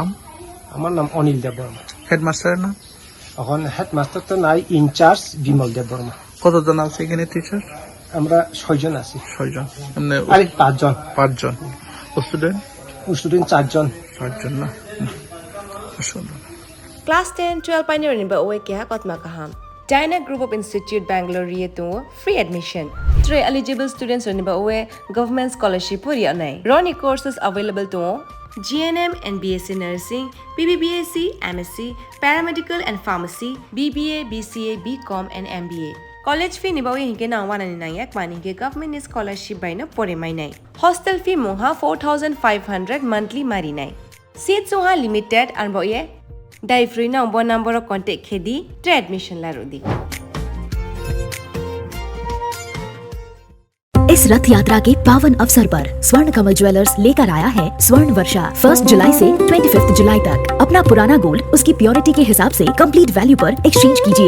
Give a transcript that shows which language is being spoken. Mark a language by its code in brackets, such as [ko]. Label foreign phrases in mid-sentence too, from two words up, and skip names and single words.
[bn] আমার নাম অনিল দেব বর্মা। হেডমাস্টারের নাম? এখন হেডমাস্টার তো নাই, ইনচার্জ বিমল দেব বর্মা। কতজন আছে এখানে টিচার? আমরা 6 জন আছি। 6 জন। আরে 5 জন। 5 জন। স্টুডেন্ট 4 জন। 4 জন না। সুন্দর। [trp] Class 10, 12 pioneering ba oe kya kotma kaham. [en] Dyna Group of Institute Bangalore to free admission. [trp] 3 eligible students ni ba oe [en] government scholarship [trp] puri anai. [en] Roni courses available to GNM and BSc Nursing, BBBSc, MSc, Paramedical and Pharmacy, BBA, BCA, BCom and MBA. College fee [trp] ni ba oe hinke na wana ni nayak mani ke [en] government scholarship [trp] by na pore mai nai. [en] Hostel fee [trp] moha 4500 monthly mari nai. Seats oha [en] limited and [trp] ba oe Dai free na [en] number of contact [trp] khedi tre admission la rodi. [hi] इस रथ यात्रा के पावन अवसर पर स्वर्ण कमल ज्वेलर्स लेकर आया है स्वर्ण वर्षा 1 जुलाई से 25 जुलाई तक। अपना पुराना गोल्ड उसकी प्योरिटी के हिसाब से [en] complete value [hi] पर एक्सचेंज कीजिए।